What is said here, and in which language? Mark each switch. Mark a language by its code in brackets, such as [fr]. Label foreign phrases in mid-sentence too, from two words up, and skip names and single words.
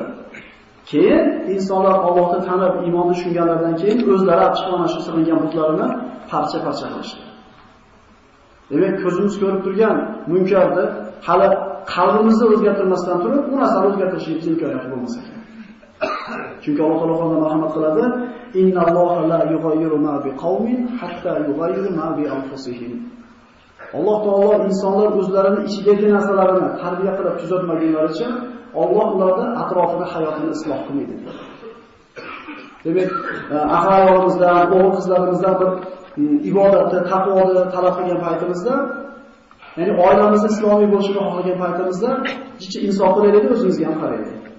[uz] Keyin insonlar Allohni tanib, iymonni tushunganlardan keyin o'zlari chiqqan shu silingan butlarini parcha-parcha qilishdi. Demak, ko'zimiz ko'rib turgan munkarni hali qalbimizni o'zgartirmasdan turib, u narsani o'zgartirishimiz imkoniyati bo'lmasa kerak. Chunki Alloh taolo marhamat qiladi: [ar] "إن الله لا يغير ما بقوم حتى يغيروا ما بأنفسهم." [uz] Alloh taolo insonlar o'zlarining ichidagi narsalarini tarbiya qilib tuzatmagunlaricha Alloh ularning atrofini, hayotini isloh qilmaydi. Demak, aholimizdan, o'g'il-qizlarimizdan bir ibodatni, taqvoni talab qilgan paytimizda, ya'ni oilamiz islomiy bo'lishini xohlagan paytimizda, jichi insof qilaylik, o'zimizga ham qaraylik.